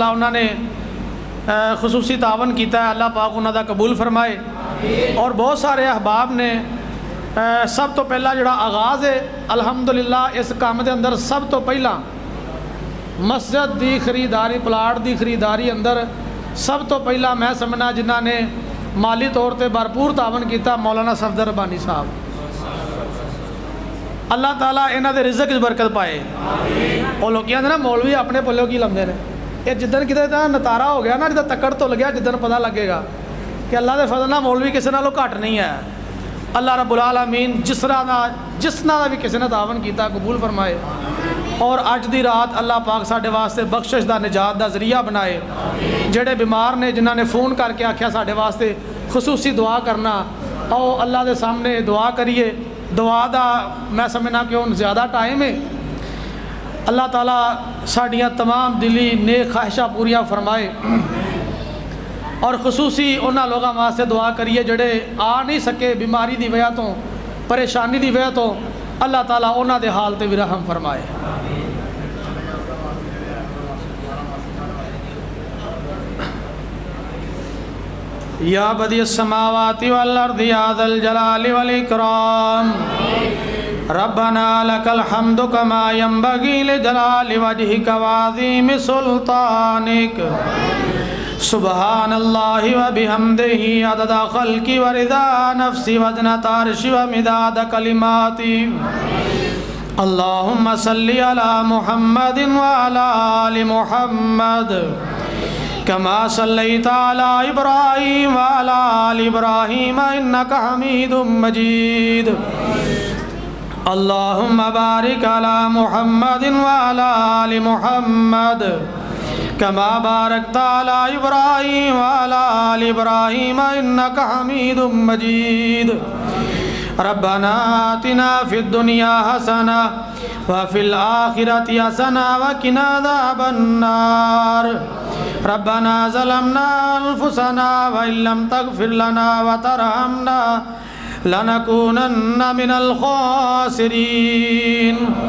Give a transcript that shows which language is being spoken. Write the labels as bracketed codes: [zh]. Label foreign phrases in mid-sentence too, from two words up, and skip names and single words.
[pa] انہوں نے خصوصی تعاون کیتا ہے، اللہ پاک انہوں دا قبول فرمائے، اور بہت سارے احباب نے سب تو پہلا جڑا آغاز ہے الحمدللہ اس کام دے اندر سب تو پہلا مسجد دی خریداری، پلاٹ دی خریداری اندر سب تو پہلا میں سمجھنا جنہ نے مالی طور تے بھرپور تعاون کیتا مولانا صفدر ربانی صاحب، اللہ تعالیٰ انہاں دے رزق وچ برکت پائے۔ وہ لوگ کہندے نا مولوی اپنے پلوں کی لمدے نے، یہ جدن کتے نتارا ہو گیا نا، جدن تکڑ تو لگیا جدن پتہ لگے گا کہ اللہ دے فضل نال مولوی کسی نالوں گھٹ نہیں ہے۔ [ar] اللہ رب العالمین [pa] جس نہ بھی کسی نے تعاون کیتا قبول فرمائے، اور اج دی رات اللہ پاک ساڈے واسطے بخشش دا نجات دا ذریعہ بنائے۔ جڑے بیمار نے جنہاں نے فون کر کے آکھیا ساڈے واسطے خصوصی دعا کرنا، او اللہ دے سامنے دعا کریے، دعا دا میں سمجھنا کہ ہن زیادہ ٹائم ہے، اللہ تعالیٰ ساڈیاں تمام دلی نیک خواہشاں پوریاں فرمائے، اور خصوصی انہاں لوگاں واسطے دعا کریے جڑے آ نہیں سکے بیماری دی وجہ تو، پریشانی دی وجہ تو، اللہ تعالیٰ انہاں دے حال تے بھی رحم فرمائے۔ [ar] یا بدیع السماوات والارض یا ذا الجلال والاکرام، ربنا لک الحمد کما ینبغی لجلال وجہک وعظیم سلطانک، سبحان اللہ و بحمدہ عدد خلقی و رضا نفسی و زنۃ عرشی و مداد کلماتی، اللہم صلی علی محمد و علی آل محمد کما صلیت علی ابراہیم و علی آل ابراہیم انکا حمید مجید، اللہم بارک علی محمد و علی آل محمد کما بارکت علی ابراہیم وعلی آل ابراہیم انکا حمید مجید، ربنا آتنا فی الدنیا حسنہ وفی الآخرۃ حسنہ وقنا عذاب النار، ربنا ظلمنا انفسنا وان لم تغفر لنا وترحمنا لنکونن من الخاسرین،